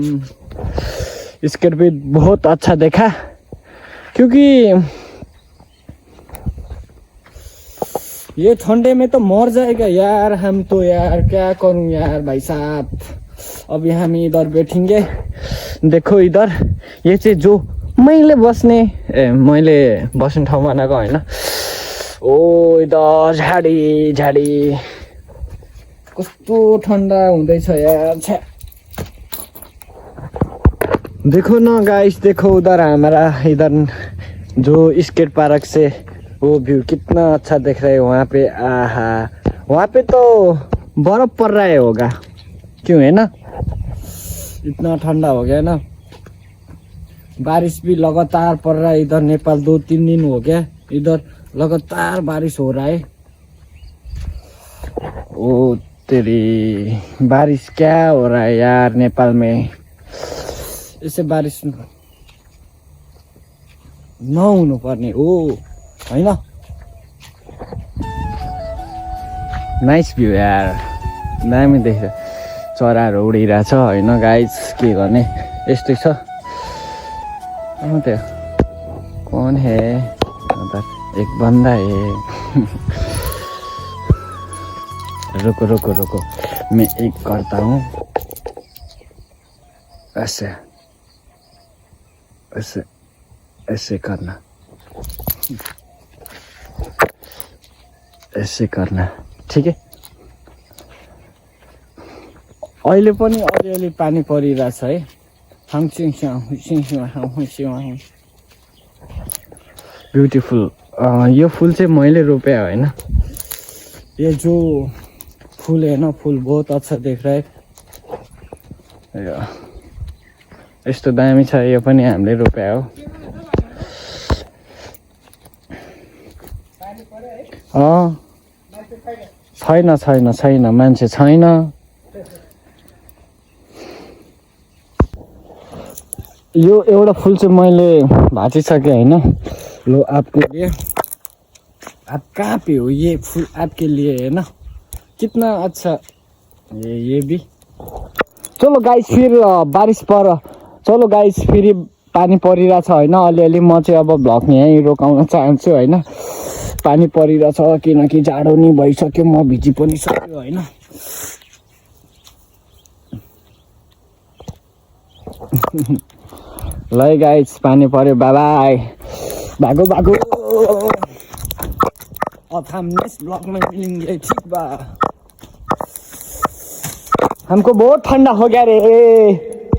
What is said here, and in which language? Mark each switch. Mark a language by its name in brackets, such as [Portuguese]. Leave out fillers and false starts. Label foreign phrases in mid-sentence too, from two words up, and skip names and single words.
[Hindi] स्केट भी बहुत अच्छा देखा, क्योंकि ये ठंडे में तो मर जाएगा यार हम तो, यार क्या करूं यार भाई साहब। अभी हम इधर बैठेंगे। देखो इधर ये [Nepali] चाहिँ जो मैले बस्ने ठाउँ भनेको होइन। ओ इधर झाडी कस्तो ठंडा हुँदैछ यार। छ्या, [Hindi] देखो ना गाइस, देखो उधर हमारा इधर जो [English] skate park [Hindi] से वो व्यू कितना अच्छा दिख रहा है वहाँ पे। आहा, वहाँ पे तो बर्फ पड़ रहा है होगा, क्यों है ना, इतना ठंडा हो गया ना। बारिश भी लगातार पड़ रहा है इधर नेपाल, 2-3 दिन हो गया इधर लगातार बारिश हो रहा है। ओ तेरी, बारिश क्या हो रहा है यार नेपाल में। इससे बारिश [Nepali] नहुनु पर्ने हो होइन। [English] nice view [Nepali] यार, दामी देख्छ, चराहरू उडिरहेछ होइन गाइस। के गर्ने, यस्तै छ। [Hindi] कौन है उधर, एक बंदा है। रुको रुको रुको मैं एक करता हूँ ऐसे ऐसे ऐसे करना ऐसे करना ठीक है [Nepali] अहिले पनि अलिअलि पानी परिरहेछ है ब्युटिफुल यो फुल चाहिँ मैले रोपे होइन [Hindi] ये जो फूल है ना फूल बहुत अच्छा देख रहा है [Nepali] यस्तो दामी छ यो पनि हामीले रोपे हो छैन छैन छैन मान्छे छैन यो एउटा फुल चाहिँ मैले भाँचिसकेँ होइन [Hindi] लो आपके लिए आप कहाँ पे हो ये फूल आपके लिए है ना कितना अच्छा ये भी चलो गाइस [Nepali] फिर बारिश पर चलो गाइस फेरि पानी परिरहेछ होइन अलिअलि म चाहिँ अब भ्लग यहीँ रोकाउन चाहन्छु होइन पानी परिरहेछ किनकि जाडो नि भइसक्यो म भिजी पनि सक्यो होइन ल गाइस पानी पर्यो बाइ [Hindi] भागो भागो अब हम [English] next vlog [Hindi] में मिलेंगे ठीक बा हमको बहुत ठंडा हो गया रे